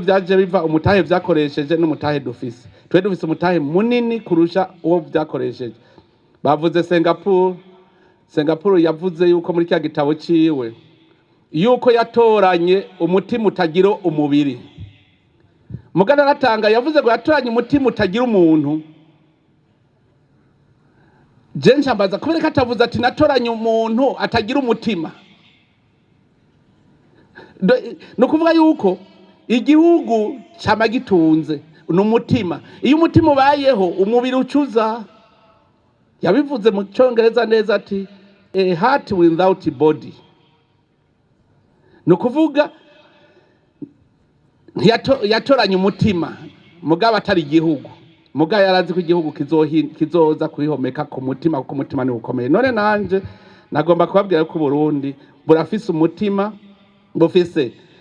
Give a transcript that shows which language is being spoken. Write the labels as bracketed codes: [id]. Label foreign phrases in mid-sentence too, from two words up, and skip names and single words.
[rn] byaje biva umutahe vyakoresheje n'umutahe dufise twe dufise umutahe munini kurusha uwo vyakoresheje bavuze Singapore yavuze yuko muri cya gitabo ciwe yuko yatoranye umutima utagira umubiri mugana ratanga yavuze ngo yatoranye umutima utagira umuntu jenshi ambaza kubera katavuze ati natoranye umuntu atagira umutima no kuvuga yuko igihugu cyama gitunze n'umutima iyo umutima ubayeho umubiri ucuza yabivuze mu cyongereza neza ati [en] a heart without body [rn] no kuvuga yatoranye umutima mugabo atari igihugu mugabo yarazi ko igihugu kizoza kwihomeka ku mutima kuko umutima ni ukomeye none nanje nagomba kubabwira ko Burundi burafise umutima bufise